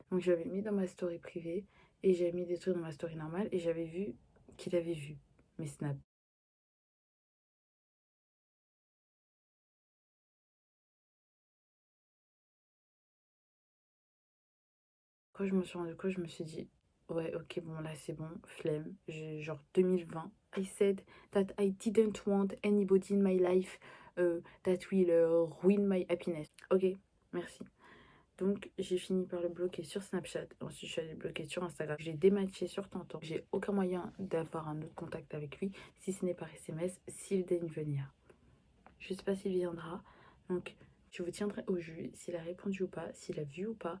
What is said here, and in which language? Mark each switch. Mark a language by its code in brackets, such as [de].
[fr] Donc j'avais mis dans ma story privée et j'avais mis des trucs dans ma story normale et j'avais vu qu'il avait vu mes snaps. Quand je me suis rendu compte, je me suis dit, ouais, ok, bon, là, c'est bon, flemme. Genre 2020. [en] I said that I didn't want anybody in my life that will ruin my happiness. [fr] Ok, merci. Donc, j'ai fini par le bloquer sur Snapchat. Ensuite, je suis allée le bloquer sur Instagram. J'ai dématché sur Tantan. J'ai aucun moyen d'avoir un autre contact avec lui, si ce n'est par SMS, s'il daigne venir. Je sais pas s'il viendra. Donc, je vous tiendrai au jus s'il a répondu ou pas, s'il a vu ou pas.